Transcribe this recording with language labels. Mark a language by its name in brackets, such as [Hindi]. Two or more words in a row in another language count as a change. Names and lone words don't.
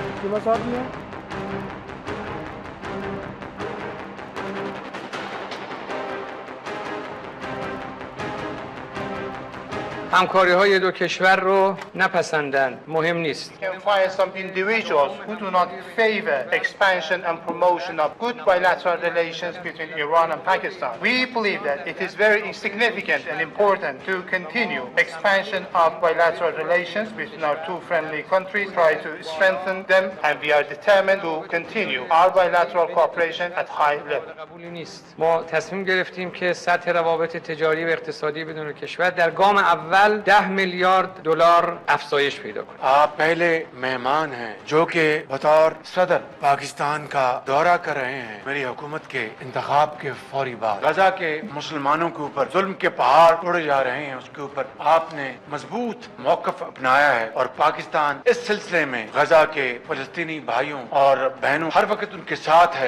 [Urdu] رہنما صاحب بھی ہیں۔ [Persian] همکاری‌های دو کشور رو نپسندند، مهم نیست. [English] You can find some individuals who do not favor expansion and promotion of good bilateral relations between Iran and Pakistan. We believe that it is very significant and important to continue expansion of bilateral relations between our two friendly countries, try to strengthen them, and we are determined to continue our bilateral cooperation at high level. [Persian] قبولی نیست. ما تصمیم گرفتیم که سطح روابط تجاری و اقتصادی بدون کشور در گام اول 10 میلیارد دلار افزایش پیدا کنه. [Urdu] آپ پہلے مہمان ہیں جو کہ بطور صدر پاکستان کا دورہ کر رہے ہیں میری حکومت کے انتخاب کے فوری بعد۔ غزہ کے مسلمانوں کے اوپر ظلم کے پہاڑ اڑے جا رہے ہیں، اس کے اوپر آپ نے مضبوط موقف اپنایا ہے، اور پاکستان اس سلسلے میں غزہ کے فلسطینی بھائیوں اور بہنوں ہر وقت ان کے ساتھ ہے۔